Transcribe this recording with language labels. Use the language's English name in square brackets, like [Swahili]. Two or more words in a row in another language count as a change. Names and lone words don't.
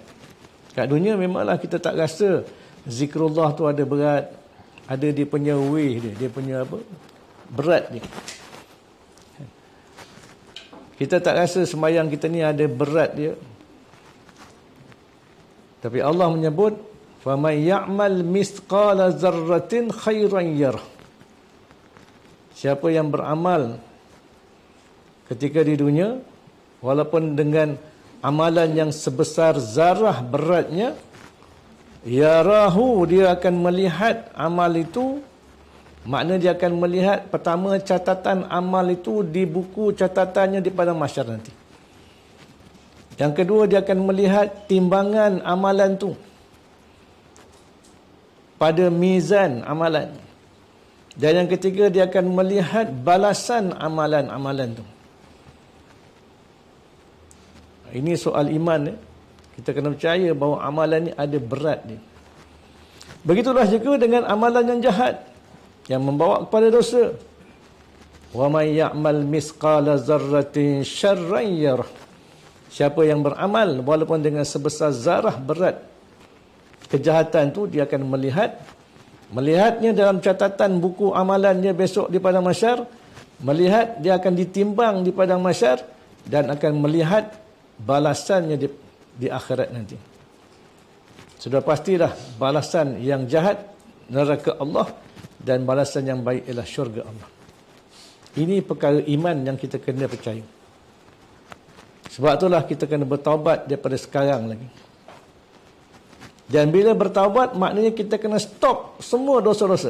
[Malay] Kat dunia memanglah kita tak rasa zikrullah tu ada berat, ada dia punya way dia punya apa? Berat dia. Kita tak rasa sembahyang kita ni ada berat dia. Tapi Allah menyebut, [Arabic] "Faman ya'mal mithqala dzarratin khairan yarah." [Malay] Siapa yang beramal ketika di dunia, walaupun dengan amalan yang sebesar zarah beratnya, yarahu, dia akan melihat amal itu. Makna dia akan melihat pertama catatan amal itu di buku catatannya di padang mahsyar nanti. Yang kedua, dia akan melihat timbangan amalan tu pada mizan amalan. Dan yang ketiga, dia akan melihat balasan amalan-amalan tu. Ini soal iman. Kita kena percaya bahawa amalan ni ada berat dia. Begitulah juga dengan amalan yang jahat, yang membawa kepada dosa. [Arabic] Wa may ya'mal misqala dzarratin syarran yarah. [Malay] Siapa yang beramal walaupun dengan sebesar zarah berat kejahatan tu, dia akan melihatnya dalam catatan buku amalannya besok di padang mahsyar. Melihat, dia akan ditimbang di padang mahsyar dan akan melihat balasannya di akhirat nanti. Sudah pastilah balasan yang jahat neraka Allah dan balasan yang baik ialah syurga Allah. Ini perkara iman yang kita kena percaya. Sebab itulah kita kena bertaubat daripada sekarang lagi. Dan bila bertaubat, maknanya kita kena stop semua dosa-dosa.